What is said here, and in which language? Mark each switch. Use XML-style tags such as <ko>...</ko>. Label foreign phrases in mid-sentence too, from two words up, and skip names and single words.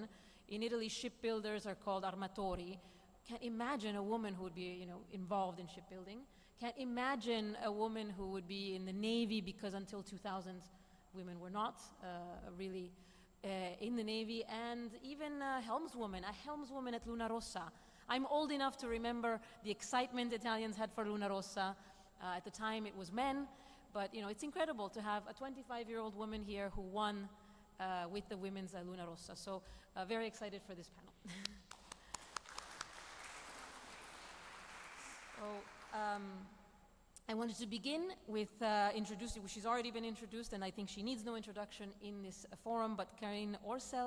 <en>In Italy, shipbuilders are called armatori. Can't imagine a woman who would be, involved in shipbuilding. Can't imagine a woman who would be in the Navy, because until 2000, women were not really in the Navy. And even a helmswoman at Luna Rossa. I'm old enough to remember the excitement Italians had for Luna Rossa. At the time, it was men. But, it's incredible to have a 25-year-old woman here who won with the women's Luna Rossa. So very excited for this panel. So I wanted to begin with introducing, she's already been introduced, and I think she needs no introduction in this forum, but Karine Orsel.</en>